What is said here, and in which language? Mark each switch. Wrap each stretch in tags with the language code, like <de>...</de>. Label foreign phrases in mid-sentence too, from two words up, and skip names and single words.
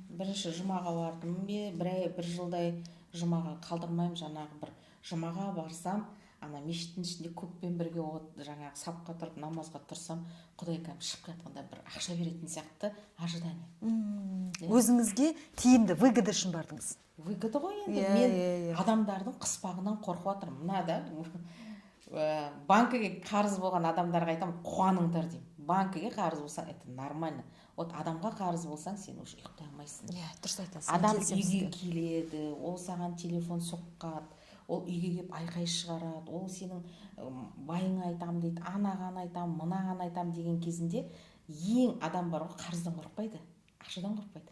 <kk>Бірінші жұмаға бардым, бір жылдай жұмаға қалдырмаймын, жаңағы бір жұмаға барсам, ана мешіттің ішінде көппен бірге жаңағы сапқа тұрып намазға тұрсам, Құдай кәдімгі шығып жатқанда бір ақша беретін сияқты ожидание. Өзіңізге тиімді, выгода үшін бардыңыз. Выгода ғой енді. Мен адамдардың қыспағынан қорқып жатырмын. Мына да банкіге қарыз болған адамдарға айтамын, қуаныңдар деймін. Банкіге қарыз болсаң,</kk> <ru>это нормально.</ru> <kk>Вот адамға қарыз болсаң, сен уже ұйықтай алмайсың. Дұрыс айтасыз. Адам үйге келеді, ол саған телефон соққады, ол үйге келіп айқай шығарады, ол сенің байыңа айтам дейді, анаған айтам, мынаған айтам деген кезінде ең адам бар ғой, қарыздан қорықпайды, ақшадан қорықпайды.</kk>